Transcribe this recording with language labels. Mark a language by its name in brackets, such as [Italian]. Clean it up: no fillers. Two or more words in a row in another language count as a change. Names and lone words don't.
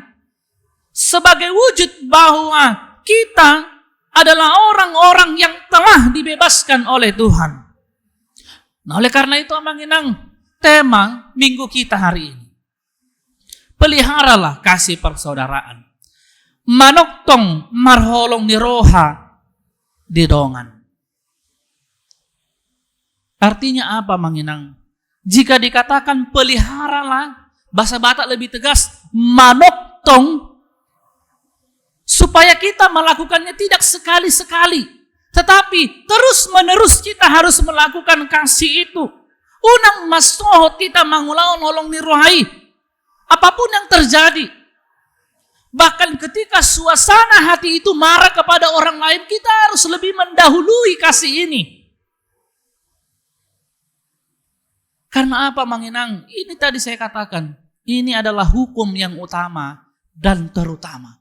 [Indonesian] Sebagai wujud bahwa kita adalah orang-orang yang telah dibebaskan oleh Tuhan. Nah, oleh karena itu, Amanginang, tema minggu kita hari ini, peliharalah kasih persaudaraan. [Batak Toba] Manoktong marholong ni roha didongan. [Indonesian] Artinya apa, Manginang? Jika dikatakan peliharalah, bahasa Batak lebih tegas, manoktong, supaya kita melakukannya tidak sekali-sekali, tetapi terus-menerus kita harus melakukan kasih itu. [Batak Toba] Unang masohot kita mangulaon holong ni rohai. [Indonesian] Apapun yang terjadi, Bahkan ketika suasana hati itu marah kepada orang lain, kita harus lebih mendahului kasih ini. Karena apa, Manginang? Ini tadi saya katakan, ini adalah hukum yang utama dan terutama.